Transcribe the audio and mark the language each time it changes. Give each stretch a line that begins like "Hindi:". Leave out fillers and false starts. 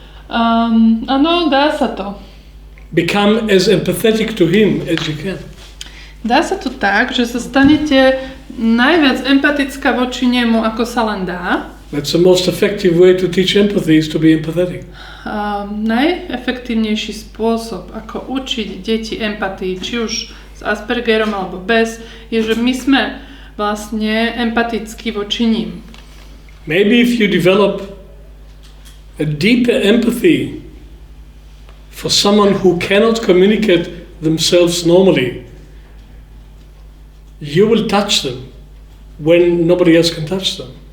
Slovak: Áno, dá sa to.
English: Become as empathetic to him as you can.
Slovak: Dá sa to tak, že sa stanete najviac empatická voči nemu, ako sa len dá.
English: That's the most effective way to teach empathy, is to be empathetic.
Slovak: Najefektívnejší spôsob, ako učiť deti empatii, či už s Aspergerom alebo bez, je, že my sme vlastne empatickí voči ním.
English: Maybe if you develop a deeper empathy for someone who cannot communicate themselves normally, you will touch them when nobody else can touch them.